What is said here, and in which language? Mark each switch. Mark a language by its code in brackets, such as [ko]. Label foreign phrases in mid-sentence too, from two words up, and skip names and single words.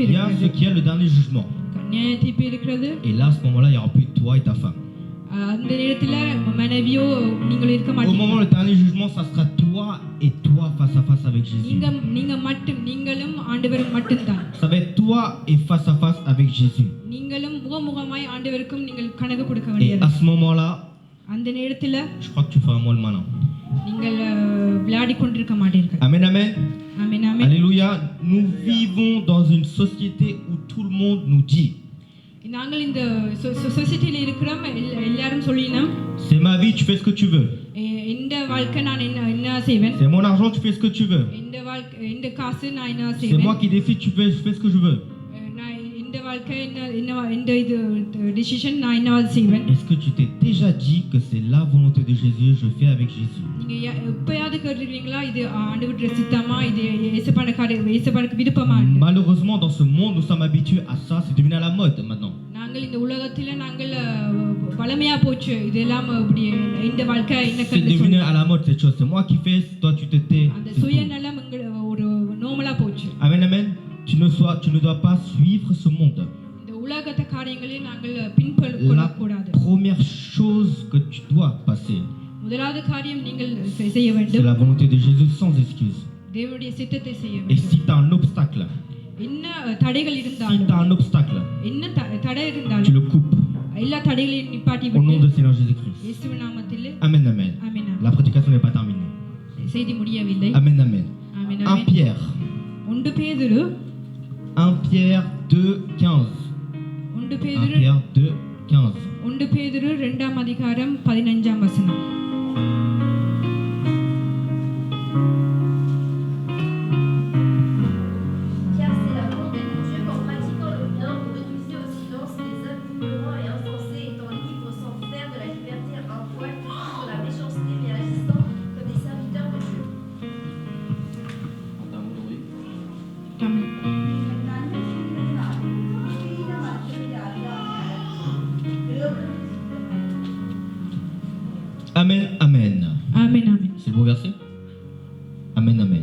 [fr] Il y a [ta] இருக்கு. [fr] ce qui est le dernier jugement. [ta] நியாய தீர்ப்பு இருக்கிறது. [fr] Et là, à ce moment-là, il n'y aura plus toi et ta femme. [ta] அந்த நேரத்துல மனைவியோ நீங்கள் இருக்க [fr] Au [ta] மாட்டீங்க. [fr] moment du dernier jugement, ça sera toi et toi face à face avec Jésus. [ta] நீங்க மட்டும், நீங்களும் ஆண்டவரும் மட்டும்தான். [fr] Ça va être toi et face à face avec Jésus. [ta] நீங்களும் முகமுகமாய் ஆண்டவருக்கும் நீங்கள் கணக்கு கொடுக்க [fr] Et [ta] வேண்டியது. [fr] à ce moment-là, [ta] அந்த நேரத்துல [fr] je crois que tu feras moi le malin. [ta] நீங்கள் விளையாடி கொண்டிருக்க மாட்டீர்கள். [fr] Amen, amen. [ta] ஆமென், ஆமென். [fr] Alléluia. Nous vivons dans une société où tout le monde nous dit: [ta] நாங்கள் இந்த சொசைட்டில இருக்கிறோம், எல்லாரும் சொல்லினோம், [fr] c'est ma vie, tu fais ce que tu veux. [ta] இந்த வாழ்க்கை நான் என்ன செய்வேன், [fr] C'est mon argent, tu fais ce que tu veux. [ta] இந்த வாழ்க்கை, இந்த காசு நான் என்ன [fr] C'est [ta] செய்வேன், [fr] moi qui décide, tu fais ce que je veux. [ta] நான் இந்த வாழ்க்கை இந்த இது டிசிஷன் நான் என்ன செய்வேன். [fr] Est-ce que tu t'es déjà dit que c'est la volonté de Jésus, je fais avec Jésus? [ta] நீங்க எப்பயாவது கேட்டிருக்கீங்களா, இது ஆண்டவருடைய சித்தமா, இது இயேசுவுக்கு விருப்பமா? [fr] Malheureusement, dans ce monde, nous sommes habitués à ça, c'est devenu à la mode maintenant. [ta] நாங்கள் இந்த உலகத்துல நாங்கள் பழமையா போச்சு இதெல்லாம், இப்படி இந்த வாழ்க்கை என்ன [fr] C'est devenu à la mode cette chose, c'est moi qui fais, toi tu te tais. [ta] அந்த சுயநலம் ஒரு நார்மலா போச்சு. [fr] Amen, amen. Tu ne dois pas suivre ce monde. [ta] இந்த உலகத்த காரியங்களை நாங்கள் பின்பற்ற கூடாது. [fr] La première chose que tu dois passer, [ta] முதலாவது காரியம் நீங்கள் செய்ய [fr] c'est [ta] வேண்டும், [fr] la volonté de Jésus sans excuse. [ta] தேவனுடைய சித்தத்தை செய்ய [fr] Et [ta] வேண்டும். [fr] si tu as un obstacle, [ta] என்ன தடைகள் [fr] si [ta] இருந்தாலும், [fr] tu as un obstacle, [ta] என்ன தடை [fr] tu [ta] இருந்தாலும் [fr] le coupes [ta] எல்லா தடைகளையும் நிப்பாட்டி [fr] au nom [ta] விட்டு [fr] de Seigneur Jésus-Christ. [ta] இயேசுவின் நாமத்தில். [fr] Amen, amen. [ta] ஆமென். [fr] La prédication n'est pas terminée. [ta] செய்தி முடியவில்லை. [fr] Amen, amen. [ta] ஆமென், 1 ஆமென். Pierre. 1 பேதுரு [fr] 1 Pierre 2:15. 1 Pierre 2:15. [ta] 1 பேதுரு 2ஆம் அதிகாரம் 15ஆம் வசனம். [fr] Car c'est la volonté de Dieu qu'en pratiquant le bien, vous réduisez au silence les hommes ignorants et insensés, étant libres sans faire de la liberté un poil sur la méchanceté, mais agissant comme des serviteurs de Dieu. Amen, amen. [ta] ஆமென், ஆமென். [fr] C'est le beau verset? Amen, amen.